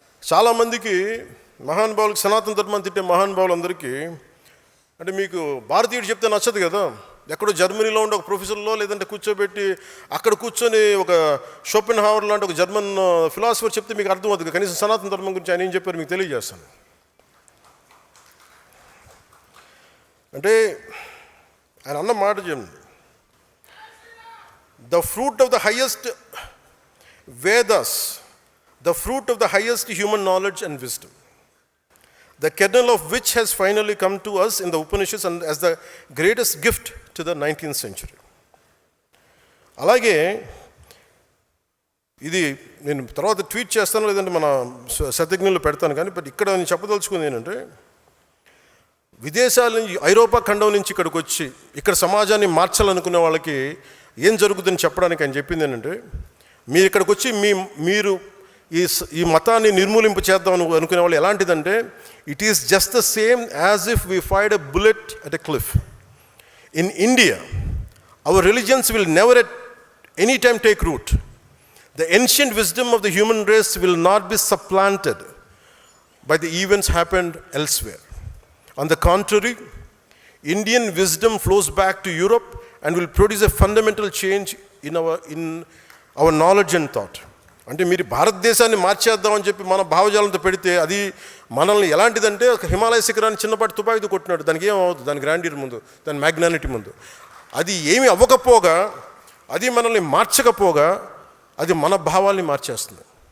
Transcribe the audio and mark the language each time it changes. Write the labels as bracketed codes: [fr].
[te] చాలామందికి మహానుభావులకి, సనాతన ధర్మాన్ని తిట్టే మహానుభావులందరికీ అంటే మీకు భారతీయుడు చెప్తే నచ్చదు కదా. ఎక్కడో జర్మనీలో ఉండే ఒక ప్రొఫెసర్లో లేదంటే కూర్చోబెట్టి అక్కడ కూర్చొని ఒక షోపెన్హావర్ లాంటి ఒక జర్మన్ ఫిలాసఫర్ చెప్తే మీకు అర్థం అవుతుంది. కనీసం సనాతన ధర్మం గురించి ఆయన ఏం చెప్పారు మీకు తెలియజేస్తాను. అంటే ఆయన అన్న మాట చెప్పండి, [en] the fruit of the highest Vedas, the fruit of the highest human knowledge and wisdom, the kernel of which has finally come to us in the Upanishads and as the greatest gift to the 19th century. [te] అలాగే ఇది నేను తర్వాత tweet చేస్తాను, లేదంటే మన శతజ్ఞులు పెడతాను. కానీ but ఇక్కడ నేను చెప్పదలుచుకుంది ఏంటంటే, విదేశాల నుంచి ఐరోపా ఖండం నుంచి ఇక్కడికి వచ్చి ఇక్కడ సమాజాన్ని మార్చాలనుకునే వాళ్ళకి ఏం జరుగుతుందని చెప్పడానికి ఆయన చెప్పింది ఏంటంటే, మీరు ఇక్కడికి వచ్చి మీరు ఈ మతాన్ని నిర్మూలింపు చేద్దాం అనుకునే వాళ్ళు ఎలాంటిదంటే, [en] It is just the same as if we fired a bullet at a cliff. In India our religions will never at any time take root. The ancient wisdom of the human race will not be supplanted by the events happened elsewhere. On the contrary, Indian wisdom flows back to Europe and will produce a fundamental change in our knowledge and thought. [te] అంటే మీరు భారతదేశాన్ని మార్చేద్దామని చెప్పి మన భావజాలంతో పెడితే అది మనల్ని ఎలాంటిదంటే ఒక హిమాలయ శిఖరాన్ని చిన్నపాటి తుపాకీతో కొట్టినాడు. దానికి ఏమవుతుంది, దాని గ్రాండీర్ ముందు, దాని మ్యాగ్నానిటీ ముందు. అది ఏమి అవ్వకపోగా, అది మనల్ని మార్చకపోగా అది మన భావాల్ని మార్చేస్తుంది.